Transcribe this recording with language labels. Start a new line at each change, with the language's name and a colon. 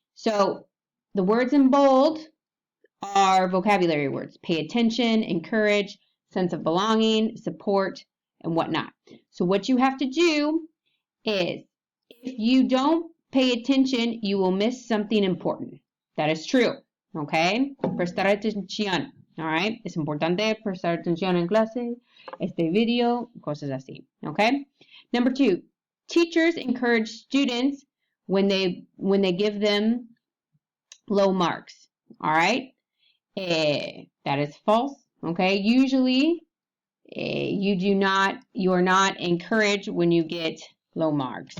English: So, the words in bold are vocabulary words. Pay attention, encourage, sense of belonging, support, and whatnot. So what you have to do is, if you don't pay attention, you will miss something important. That is true. Okay?
Spanish: Prestar atención.
English: Alright?
Spanish: Es importante prestar atención en clase, video, cosas así.
English: Okay? Number 2, teachers encourage students when they give them low marks. Alright? That is false. Okay? Usually, you are not encouraged when you get low marks.